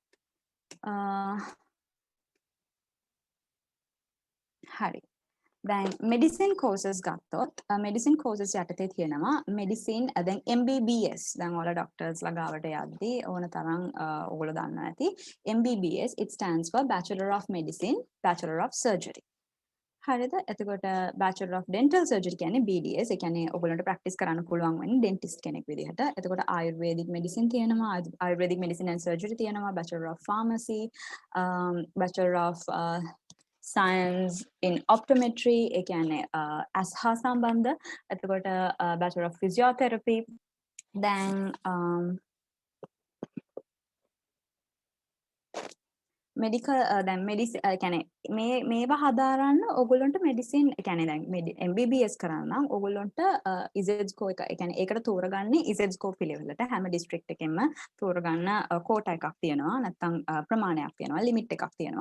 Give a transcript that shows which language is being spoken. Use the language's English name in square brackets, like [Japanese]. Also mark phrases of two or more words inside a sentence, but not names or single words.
[Sinhala] හරි. දැන් [English] medicine courses [Sinhala] ගත්තොත් [English] medicine courses [Sinhala] යටතේ තියෙනවා මෙඩිසින් දැන් MBBS දැන් ඔයාලා ඩොක්ටර්ස්ලා ගාවට යද්දී ඕන තරම් ඔයගොල්ලෝ දන්නවා ඇති [English] MBBS it stands for Bachelor of Medicine Bachelor of Surgery. [Sinhala] හරිද? එතකොට [English] Bachelor of Dental Surgery [Sinhala] කියන්නේ BDS. ඒ කියන්නේ ඔයගොල්ලන්ට ප්‍රැක්ටිස් කරන්න පුළුවන් වෙන්නේ ඩෙන්ටිස්ට් කෙනෙක් විදිහට. [English] එතකොට Ayurvedic medicine තියෙනවා, Ayurvedic medicine and surgery තියෙනවා, Bachelor of Pharmacy, Bachelor of Science in Optometry, [Sinhala] ඒ කියන්නේ ඇස් හා සම්බන්ධ. [English] එතකොට Bachelor of Physiotherapy. [Sinhala] දැන් මෙඩිකල් දැන් කියන්නේ මේවා හදාරන්න ඔයගොල්ලන්ට මෙඩිසින් කියන්නේ දැන් MBBS කරන්න නම් ඔයගොල්ලන්ට ISED ස්කෝර් එක කියන්නේ ඒකට තෝරගන්නේ ISED ස්කෝර් පිළිවෙලට හැම ඩිස්ට්‍රික්ට් එකෙන්ම තෝරගන්න කෝටා එකක් තියෙනවා නැත්නම් ප්‍රමාණයක් තියෙනවා ලිමිට් එකක් තියෙනවා.